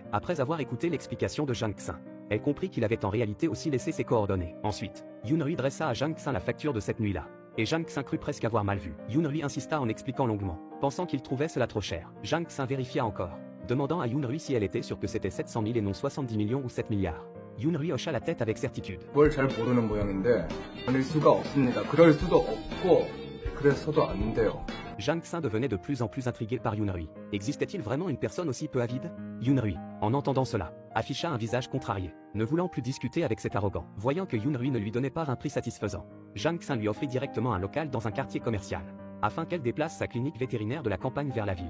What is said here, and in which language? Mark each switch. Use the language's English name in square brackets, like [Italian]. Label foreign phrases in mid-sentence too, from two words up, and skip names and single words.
[French] Après avoir écouté l'explication de Jang Xin, elle comprit qu'il avait en réalité aussi laissé ses coordonnées. Ensuite, Yoon-Rui dressa à Jang Xin la facture de cette nuit-là. Et Jang Xin crut presque avoir mal vu. Yoon-Rui insista en expliquant longuement, pensant qu'il trouvait cela trop cher. Jang Xin vérifia encore, demandant à Yoon-Rui si elle était sûre que c'était 700 000 et non 70 millions ou 7 milliards. Yoon-Rui hocha la tête avec certitude. [Korean] 뭘 잘 모르는 모양인데 아닐 수가 없습니다. 그럴 수도 없고 그래서도 안 돼요. [French] Jang Xin devenait de plus en plus intrigué par Yoon-Rui. Existait-il vraiment une personne aussi peu avide? Yoon-Rui, en entendant cela, afficha un visage contrarié, ne voulant plus discuter avec cet arrogant. Voyant que Yoon-Rui ne lui donnait pas un prix satisfaisant, Jang Xin lui offrit directement un local dans un quartier commercial, afin qu'elle déplace sa clinique vétérinaire de la campagne vers la ville.